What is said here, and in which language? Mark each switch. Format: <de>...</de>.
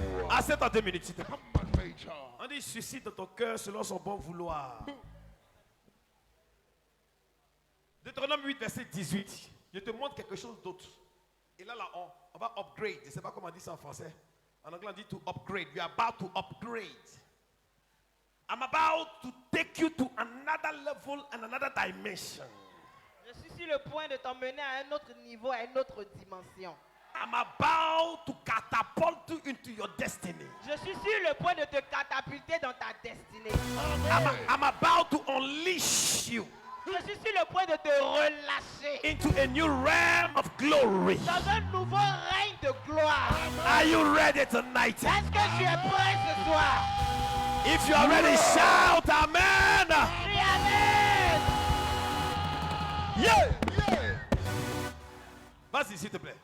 <fr>Assez dans 2 minutes, s'il te plaît. On dit suscite dans ton cœur selon son bon vouloir. Deutéronome 8, verset 18. Je te montre quelque chose d'autre. Et là, on va upgrade. Je ne sais pas comment on dit ça en français. En anglais, on dit</fr> <en>to upgrade. You are about to upgrade. I'm about to take you to another level and another dimension.</en> <fr>Je suis sur le point de t'emmener à un autre niveau, à une autre dimension.</fr> <en>I'm about to catapult you into your destiny.</en> <fr>Je suis sur le point de te catapulter dans ta destinée.</fr> <en>I'm about to unleash you</en> <fr>Je suis sur le point de te relâcher</fr> <en>into a new realm of glory.</en> <fr>dans un nouveau règne de gloire.</fr> <en>Are you ready tonight?</en> <fr>Est-ce que tu es prêt ce soir?</fr> <en>If you are ready, shout amen.</en> <fr>Crie amen.</fr> <en>Yeah.</en> <fr>Vas-y, s'il te plaît.</fr>